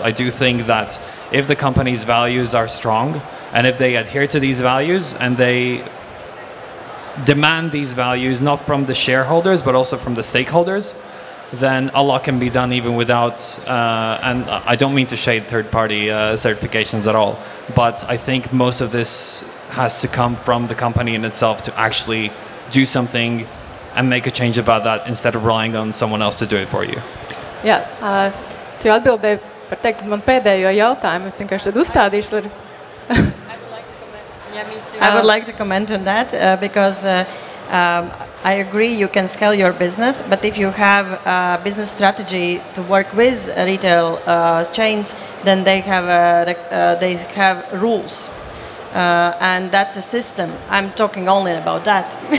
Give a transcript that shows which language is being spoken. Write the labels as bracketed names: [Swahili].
[English] I do think that if the company's values are strong and if they adhere to these values and they demand these values not from the shareholders but also from the stakeholders, then a lot can be done even without, and I don't mean to shade third-party certifications at all, but I think most of this has to come from the company in itself to actually do something and make a change about that instead of relying on someone else to do it for you. [Latvian] Jā, tu atbildēji par teikt uz man pēdējo jautājumu. Es vienkārši tad uzstādīšu, lai... [English] Yeah, me too. I would like to comment on that because I agree you can scale your business, but if you have a business strategy to work with retail chains, then they have rules. And that's a system. I'm talking only about that.